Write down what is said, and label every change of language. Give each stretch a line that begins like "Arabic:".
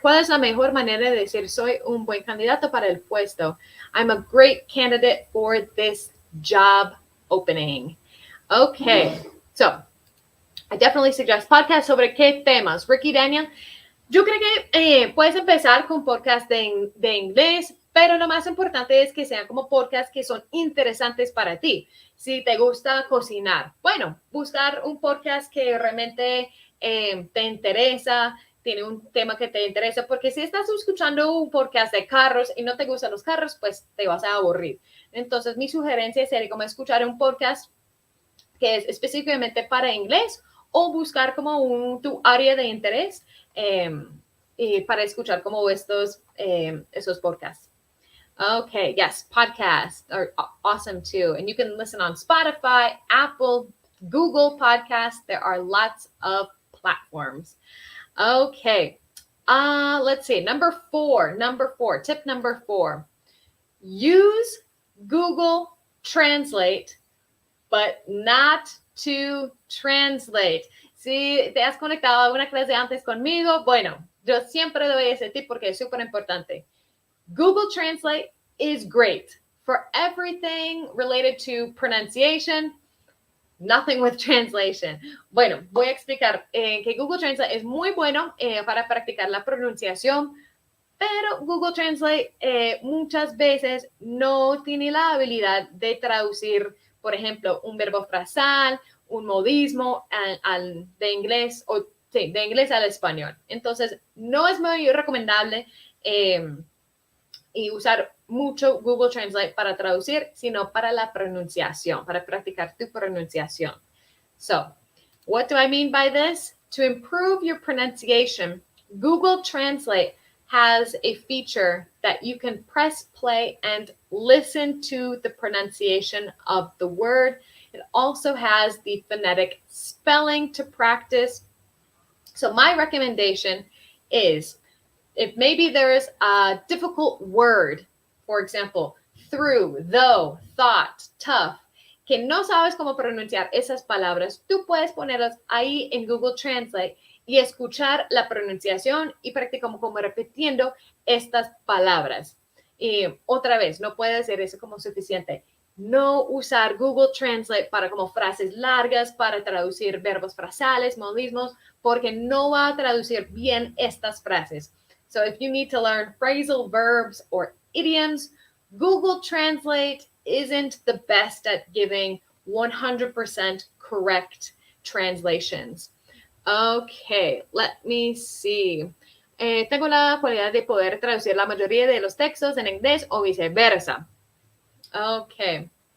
Spanish: ¿Cuál es la mejor manera de decir soy un buen candidato para el puesto?
English: I'm a great candidate for this job opening. Okay, so I definitely suggest podcasts.
Spanish: ¿Sobre qué temas? Ricky, Daniel, yo creo que puedes empezar con podcasts de inglés, pero lo más importante es que sean como podcasts que son interesantes para ti. Si te gusta cocinar, bueno, buscar un podcast que realmente te interesa, tiene un tema que te interesa, porque si estás escuchando un podcast de carros y no te gustan los carros, pues te vas a aburrir. Entonces, mi sugerencia sería como escuchar un podcast que es específicamente para inglés o buscar como tu área de interés y para escuchar como esos podcasts.
English: Okay, yes, podcasts are awesome too. And you can listen on Spotify, Apple, Google Podcasts. There are lots of platforms. Okay, let's see. Number four, tip number 4. Use Google Translate, but not to translate.
Spanish: Si te has conectado a una clase antes conmigo, bueno, yo siempre doy ese tip porque es súper importante.
English: Google Translate is great for everything related to pronunciation, Nothing with translation.
Spanish: Bueno, voy a explicar que Google Translate es muy bueno para practicar la pronunciación, pero Google Translate muchas veces no tiene la habilidad de traducir, por ejemplo, un verbo frasal, un modismo de inglés o sí, de inglés al español. Entonces, no es muy recomendable y usar mucho Google Translate para traducir, sino para la pronunciación, para practicar tu pronunciación.
English: So, what do I mean by this? To improve your pronunciation, Google Translate has a feature that you can press play and listen to the pronunciation of the word. It also has the phonetic spelling to practice. So my recommendation is if maybe there is a difficult word, for example, through, though, thought, tough,
Spanish: que no sabes cómo pronunciar esas palabras, tú puedes ponerlas ahí en Google Translate y escuchar la pronunciación y practicar como repitiendo estas palabras. Y otra vez, no puede ser eso como suficiente. No usar Google Translate para como frases largas, para traducir verbos frasales, modismos, porque no va a traducir bien estas frases.
English: So if you need to learn phrasal verbs or idioms, Google Translate isn't the best at giving 100% correct translations. Okay, let me see.
Spanish: Tengo la cualidad de poder traducir la mayoría de los textos en inglés o viceversa. Ok.